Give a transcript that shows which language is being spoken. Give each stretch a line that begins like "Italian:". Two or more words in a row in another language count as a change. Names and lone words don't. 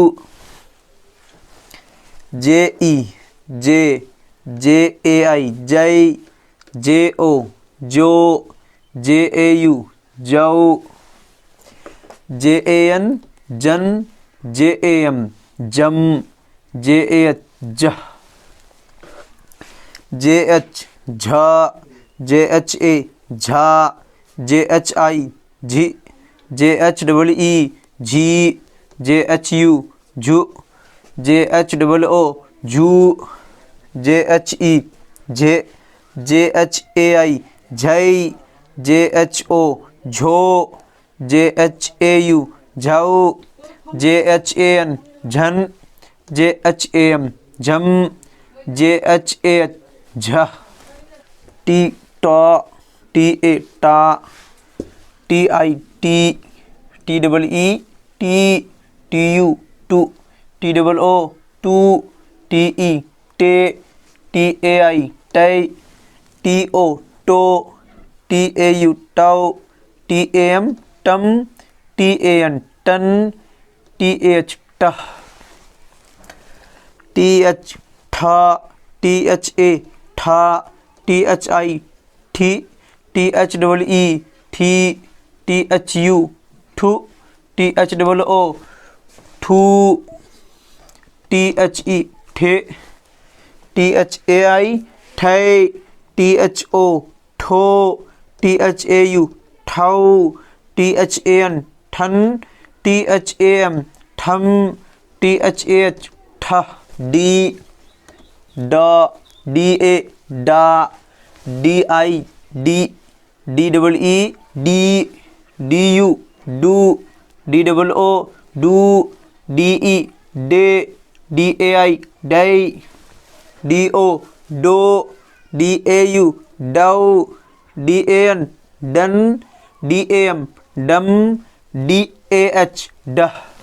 Hindi: जे ई जे, जे ए आई जय, जे ओ जो, जे ए यू जाओ, जे ए एन जन, जे ए एम जम, जे ए एच जह, जे एच झा, जे एच ए झा, जे एच आई झी, जे एच डबल ई झी, जे एच यू झू, जे एच डबल ओ झू, जे एच ई झे, जे एच ए आई झई, जे एच ओ झो, जे एच ए यू झाऊ, जे एच ए एन झन, जे एच ए एम झम, जे एच ए एच झ, टी टॉ, टी ए टा, टी आई टी, टी डबल ई टी, टी यू टू, टी डबल ओ टू, टी ई टे, टी ए आई टै, टी ओ टो, टी ए यू टाओ, टी ए एम टम, टी ए एन टन, टी ए एच टह, टी एच ठा, टी एच ए ठा, टी एच आई ठी, टी एच डबल ई ठी, टी एच यू ठू, टी एच डबल ओ ठू, टी एच ई ठे, टी एच ए आई ठै, टी एच ओ ठो, टी एच ए यू ठाऊ, टी एच ए एन ठन, टी एच ए एम ठम, टी एच ए एच ठह, डी डा, डी ए डा, डी आई डी, डी डबल ई डी, डी यू डू, डी डबल ओ डू, डी ई डे, डी ए आई डै, डी ओ डो, डी ए यू डाउ, डी ए एन डन, डी ए एम डम, डी ए एच डह,